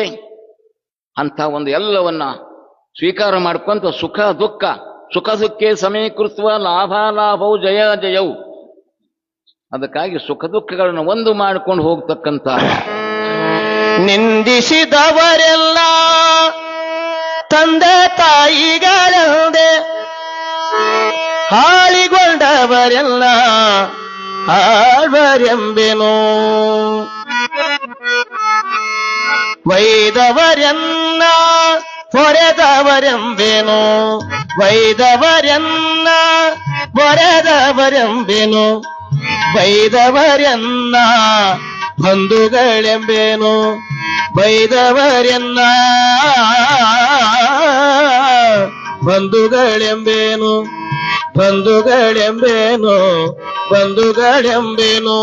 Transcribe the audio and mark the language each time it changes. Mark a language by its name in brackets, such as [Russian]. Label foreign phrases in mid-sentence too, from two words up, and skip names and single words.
[Kannada] ಅಂಥ ಒಂದು ಎಲ್ಲವನ್ನ ಸ್ವೀಕಾರ ಮಾಡ್ಕೊಂತ ಸುಖ ದುಃಖಕ್ಕೆ ಸಮೀಕೃತ್ವ ಲಾಭಾಲಾಭವು ಜಯ ಜಯವು. ಅದಕ್ಕಾಗಿ ಸುಖ ದುಃಖಗಳನ್ನು ಒಂದು ಮಾಡ್ಕೊಂಡು ಹೋಗ್ತಕ್ಕಂಥ ನಿಂದಿಸಿದವರೆಲ್ಲ ತಂದೆ ತಾಯಿಗಳಂದೆ, ಹಾಳಿಗೊಂಡವರೆಲ್ಲ ಆಳ್ವರೆಂಬೆನು. ವೈದವರೆನ್ನ ಹೊರೆದವರೆಂಬೆನು, ವೈದವರೆನ್ನ ಹೊರೆದವರೆಂಬೆನು, ವೈದವರೆನ್ನ ಬಂಧುಗಳೆಂಬೆನು, ವೈದವರೆನ್ನ ಬಂಧುಗಳೆಂಬೆನು, ಬಂಧುಗಳೆಂಬೆನು, ಬಂಧುಗಳೆಂಬೆನು.